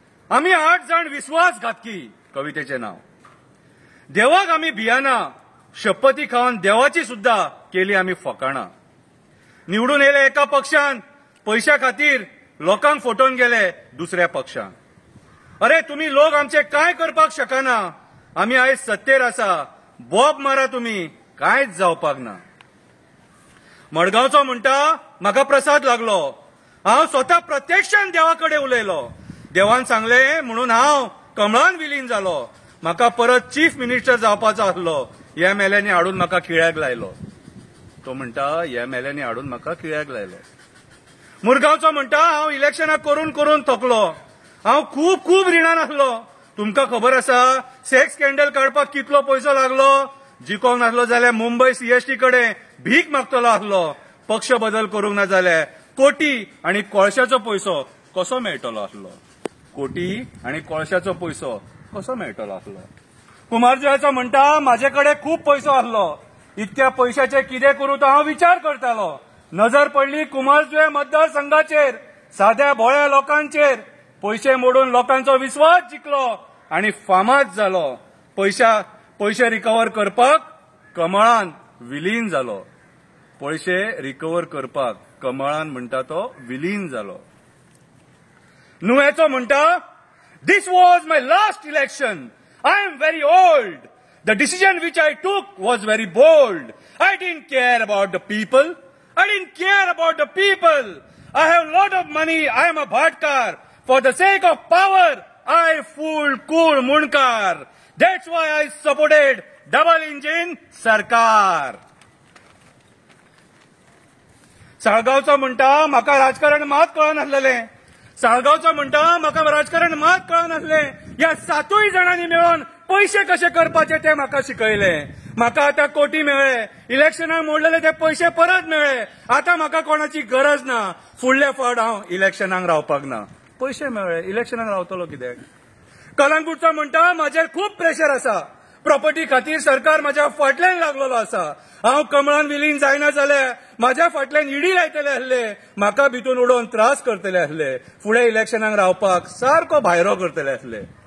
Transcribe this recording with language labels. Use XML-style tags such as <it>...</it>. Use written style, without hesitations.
<kok>आमी 8 जाण विश्वासघातकी कवितेचे नाव. देवाक आमी भियाना, शपथी खावन देवाची सुद्धा केली आमी फकाणां. निवडून येयले एका पक्षान, पैशा खातीर लोकांक फटोवन गेले दुसऱ्या पक्षान. अरे तुम्ही लोक आमचे काय करपाक शकना. आमी आयज सत्तेर आसा, बोब मारा तुम्ही, कांयच जावपाक ना. मडगांवचो म्हणटा म्हाका प्रसाद लागलो. हांव स्वता प्रत्यक्षान देवाकडे उलयलो. देवान सांगले म्हणून हांव कमळान विलीन जालो. म्हाका परत चीफ मिनिस्टर जावपाचो आसलो. ह्या मेल्यांनी हाडून म्हाका खिळ्याक लायलो. तो म्हणटा ह्या मेल्यांनी हाडून म्हाका खिळ्याक लायलो. मुरगांवचो म्हणटा हांव इलेक्शनां करून करून थकलो. हांव खूब खूब रिणान आसलो. तुमकां खबर आसा सेक्स स्कॅन्डल काडपाक कितलो पयसो लागलो. जिखोंक नासलो जाल्यार मुंबय सीएसटी कडेन भीक मागतलो आसलो. पक्ष बदल करूंक ना जाल्यार कोटी आनी कोळशाचो पयसो कसो मेळटलो आसलो. कोटी आनी कोळशाचो पयसो कसो मेळटलो आसलो. कुमारजुयाचो म्हणटा म्हाजे कडेन खूब पयसो आसलो. इतक्या पयशाचे कितें करूं तो हांव विचार करतालो. नजर पडली कुमारजुया मतदारसंघाचेर, साध्या भोळ्या लोकांचेर. पयशे मोडून लोकांचो विश्वास जिखलो आनी फामाद जालो. पयशे रिकवर करपाक कमळान विलीन जालो. पयशे रिकवर करपाक कमळान म्हणटा तो विलीन जालो. नुवेचो म्हणटा</kok> <en>This was my last election. I am very old. The decision which I took was very bold. I didn't care about the people. I didn't care about the people. I have a lot of money. I am a bhatkar. For the sake of power, I fooled cool Munkar. That's why I supported double engine Sarkar.</en> <kok>साळगावचो म्हणटा म्हाका राजकारण मात कळनासलें. साळगावचो म्हणटा म्हाका राजकारण मात कळनासलें. ह्या 7 जाणांनी मेळून पैसे कशे करपाचे ते म्हाका शिकयले. म्हाका आता कोटी मेळ्ळे. इलेक्शनाक मोडलेले ते पैसे परत मेळ्ळे. आता म्हाका कोणाची गरज ना. फुडले फावट हांव इलेक्शनाक रावपाक ना. पैसे मेळ्ळे, इलेक्शनाक रावतलो कित्याक. कलंगूटचो म्हणटा म्हाजेर खूब प्रेशर आसा. प्रॉपर्टी खातीर सरकार म्हाज्या फाटल्यान लागलेलो आसा. हांव कमळान विलीन जायना जाल्यार म्हाज्या फाटल्यान इडी लायतले आसले. म्हाका भितून उडोवन त्रास करतले आसले. फुडें इलेक्शनाक रावपाक सारको भायरो करतले आसले.</kok>